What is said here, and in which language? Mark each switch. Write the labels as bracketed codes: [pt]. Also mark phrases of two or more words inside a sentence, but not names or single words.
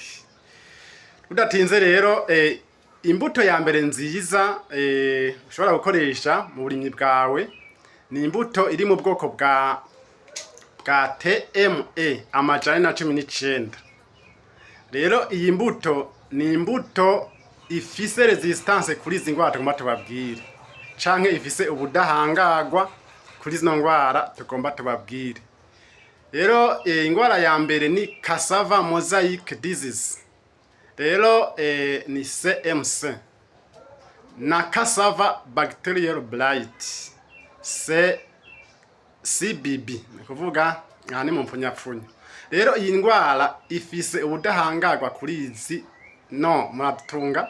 [rn] Udatinze rero, imbuto ya mbere nziza ushobora gukoresha mu burimyi bwawe ni imbuto iri mu bwoko bwa TME amajana 19. Rero iyi mbuto ni imbuto ifise resistance kuri izi ngwara tugomba tubabwire, canke ifise ubudahangagwa kuri zino ngwara tugomba tubabwire. Rero ingwara ya mbere ni [en] cassava mosaic disease. [rn] Rero ni CMC na [en] cassava bacterial blight CBB, [rn] ni kuvuga ni mu mpfunyapfunya. Rero iyi ngwara ifise ubudahangagwa kuri izi muratunga.